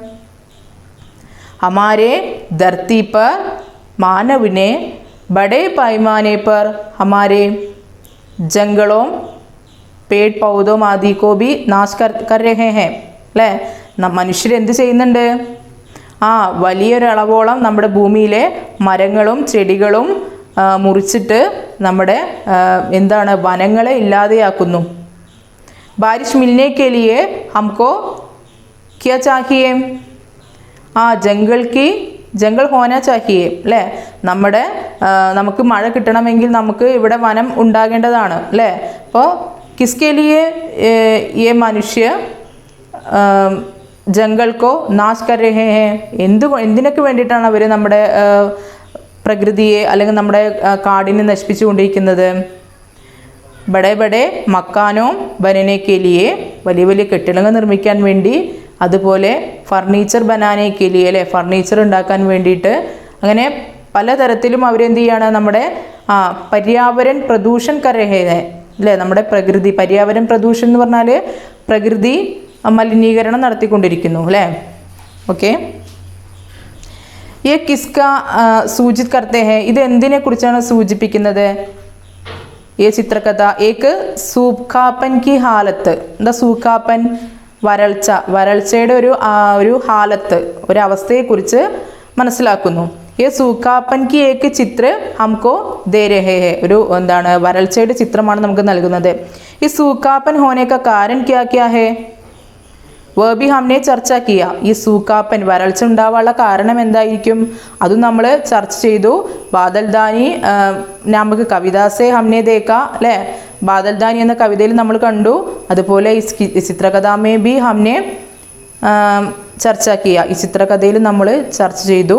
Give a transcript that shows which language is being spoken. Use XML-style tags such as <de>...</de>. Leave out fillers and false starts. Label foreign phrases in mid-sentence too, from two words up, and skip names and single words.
<hi>हमारे धरती पर मानव ने बड़े पैमाने पर हमारे जंगलों पेड़ पौधों आदि को भी नाश कर रहे हैं</hi> <ml>അല്ലേ മനുഷ്യർ എന്ത് ചെയ്യുന്നുണ്ട് വലിയൊരളവോളം നമ്മുടെ ഭൂമിയിലെ മരങ്ങളും ചെടികളും മുറിച്ചിട്ട് നമ്മുടെ എന്താണ് വനങ്ങളെ ഇല്ലാതെയാക്കുന്നു</ml> <hi>बारिश मिलने के लिए हमको क्या चाहिए जंगल होना चाहिए</hi> <ml>അല്ലേ നമുക്ക് മഴ കിട്ടണമെങ്കിൽ നമുക്ക് ഇവിടെ വനം ഉണ്ടാകേണ്ടതാണ് അല്ലേ അപ്പോൾ</ml> <hi>किसके लिए ये मनुष्य जंगल को नाश कर रहे हैं?</hi> <ml>എന്തിനൊക്കെ വേണ്ടിയിട്ടാണ് അവർ നമ്മുടെ പ്രകൃതിയെ അല്ലെങ്കിൽ നമ്മുടെ കാടിനെ നശിപ്പിച്ചുകൊണ്ടിരിക്കുന്നത്?</ml> <hi>बड़े बड़े मकानों बनाने के लिए,</hi> <ml>വലിയ വലിയ കെട്ടിടങ്ങൾ നിർമ്മിക്കാൻ വേണ്ടി, അതുപോലെ</ml> <hi>फ़र्नीचर बनाने के लिए,</hi> <ml>അല്ലേ, ഫർണിച്ചർ ഉണ്ടാക്കാൻ വേണ്ടിയിട്ട്. അങ്ങനെ പലതരത്തിലും അവരെന്ത് ചെയ്യാണ്? നമ്മുടെ</ml> <hi>पर्यावरण प्रदूषण कर रहे है,</hi> <ml>അല്ലേ, നമ്മുടെ പ്രകൃതി</ml> <hi>पर्यावरण प्रदूषण</hi> <ml>എന്ന് പറഞ്ഞാൽ പ്രകൃതി മലിനീകരണം നടത്തിക്കൊണ്ടിരിക്കുന്നു, അല്ലേ. ഓക്കെ,</ml> <hi>ये किसका सूचित करते हैं?</hi> <ml>ഇത് എന്തിനെ കുറിച്ചാണ് സൂചിപ്പിക്കുന്നത്?</ml> <hi>ये ചിത്രകഥ एक सूखापन की हालत.</hi> <ml>എന്താ സൂഖാപ്പൻ? വരൾച്ച, വരൾച്ചയുടെ ഒരു ഹാലത്ത്, ഒരവസ്ഥയെക്കുറിച്ച് മനസ്സിലാക്കുന്നു.</ml> <hi>ये सूखापन की एक चित्र हमको दे रहे हैं.</hi> <ml>ഒരു എന്താണ് വരൾച്ചയുടെ ചിത്രമാണ് നമുക്ക് നൽകുന്നത്.</ml> <hi>ഈ सूखापन होने का कारण क्या क्या है? वो भी हमने चर्चा किया.</hi> <ml>ഈ സൂക്കാപ്പൻ, വരൾച്ച ഉണ്ടാവാനുള്ള കാരണം എന്തായിരിക്കും? അതും നമ്മൾ ചർച്ച ചെയ്തു. ബാദൽദാനി നമുക്ക്</ml> <hi>कवितासे हमने देखा,</hi> <ml>അല്ലേ, ബാദൽദാനി എന്ന കവിതയിൽ നമ്മൾ കണ്ടു. അതുപോലെ ഈ</ml> <hi>चित्रकथामें भी हमने चर्चा किया,</hi> <ml>ഈ ചിത്രകഥയിൽ നമ്മൾ ചർച്ച ചെയ്തു.</ml>